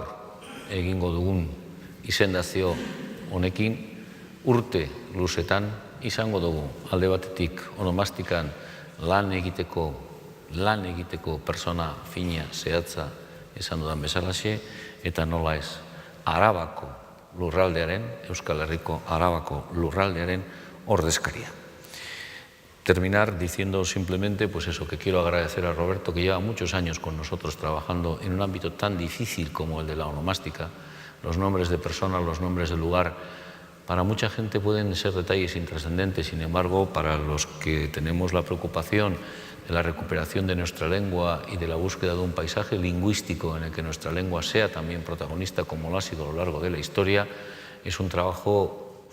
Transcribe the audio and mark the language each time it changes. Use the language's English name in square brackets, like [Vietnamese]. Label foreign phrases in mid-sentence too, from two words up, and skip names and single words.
[Basque] egingo dugun izendazio honekin urte luzetan izango dugu alde batetik onomastikan lan egiteko persona fina zehatza esan dudan bezalaxe, eta nola ez, Arabako lurraldearen, Euskal Herriko Arabako lurraldearen ordezkaria. [Spanish] Terminar diciendo simplemente pues eso, que quiero agradecer a Roberto, que lleva muchos años con nosotros trabajando en un ámbito tan difícil como el de la onomástica. Los nombres de personas, los nombres de lugar, para mucha gente pueden ser detalles intrascendentes, sin embargo, para los que tenemos la preocupación de la recuperación de nuestra lengua y de la búsqueda de un paisaje lingüístico en el que nuestra lengua sea también protagonista, como lo ha sido a lo largo de la historia, es un trabajo